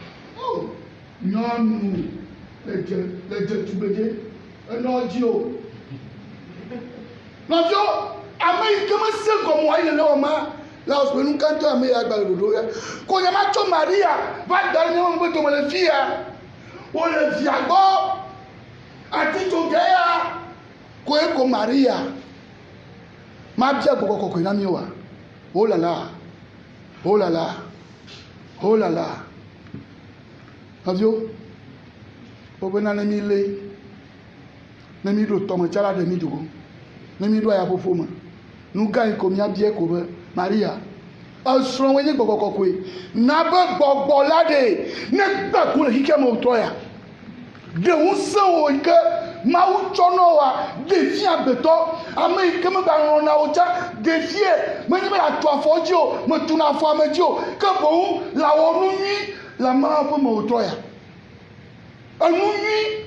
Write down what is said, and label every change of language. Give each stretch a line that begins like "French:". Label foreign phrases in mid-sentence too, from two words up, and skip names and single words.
Ewe: Nyɔnu le dze tugbedze enɔ dzi o Nɔvio, ame yi ke mesẽ gɔme wa yi le wɔ ma, la wɔ nu gãtɔ ame ya gba le ɖoɖo ya. Ko nyama tso Maria va da ɖe nyɔnu ƒe dome le fi ya. Wole via gbɔ, atitsoge ya, koe ko Maria. Ma bia gbɔgbɔ kɔkɔe na mi wa.
French: Oh là là, oh là là, oh là là.
Ewe: Nɔvio, wobena ne mi le, ne mi ɖo tɔme tsala ɖe mi dogo. Ne mi ɖo ayaƒoƒo me, nu gã yi ko míabia ko be Maria, esrɔ̃woe nye gbɔgbɔ kɔkɔe, na be gbɔgbɔ la ɖe ne gbe ku le xixea me wòtɔ ya, ɖe ŋusẽ wo yi ke Mawu tsɔ na woa, ɖevi agbetɔ, ame yi ke megba lɔ̃ na wo tsa, ɖevie menye be atu afɔ dzi o, metu na afɔ ame dzi o, ke boŋ la wɔ nu nyui le Mawu ƒe me wòtɔ ya, enu nyui.